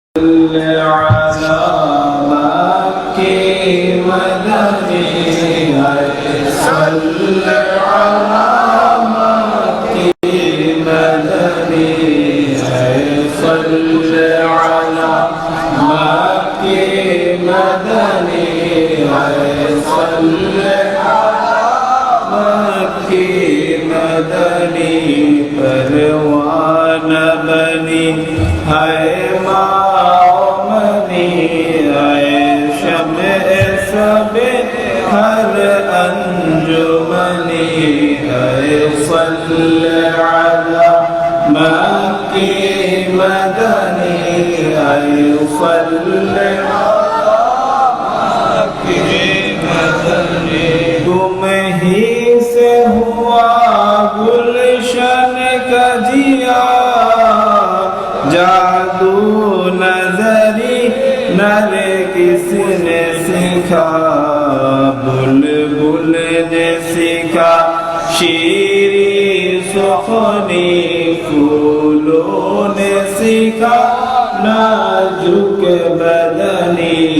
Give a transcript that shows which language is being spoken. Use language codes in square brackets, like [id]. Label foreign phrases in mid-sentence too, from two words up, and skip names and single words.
[ar] على مكي مدني صل على مكي مدني صل على مكي مدني صل على مكي مدني [hi] परवान बनी है हर अंजुमनी [ar] صل على مكي مدني صل على مكي مدني [hi] तुम ही से हुआ गुलशन का जिया जादू नजरी नर किसने सीखा बुलबुल ने सीखा शीरी सुखनी फूलों ने सीखा नाजुक बदनी